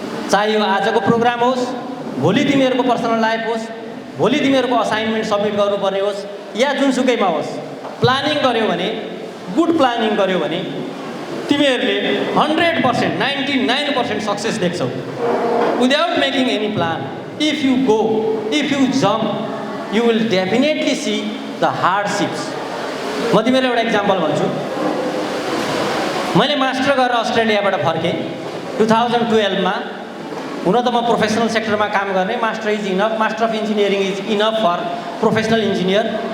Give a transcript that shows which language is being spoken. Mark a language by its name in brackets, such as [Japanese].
[Nepali] चाहे यो आजको प्रोग्राम होस्, भोलि तिमीहरूको पर्सनल लाइफ होस्, भोलि तिमीहरूको असाइनमेन्ट सब्मिट गर्नुपर्ने होस्, या जुनसुकैमा होस्, प्लानिङ गर्यो भने, गुड प्लानिङ गर्यो भने तिमीहरूले 100%, 99% सक्सेस देख्छौ। [English] Without making any plan, if you go, if you jump, you will definitely see the hardships. [Nepali] म तिमीहरूलाई एउटा इक्जाम्पल भन्छु। मैले मास्टर गरेर अस्ट्रेलियाबाट फर्केँ 2012मा। हुन त म प्रोफेसनल सेक्टरमा काम गर्ने, [English] Master is enough, master of engineering is enough for professional engineer.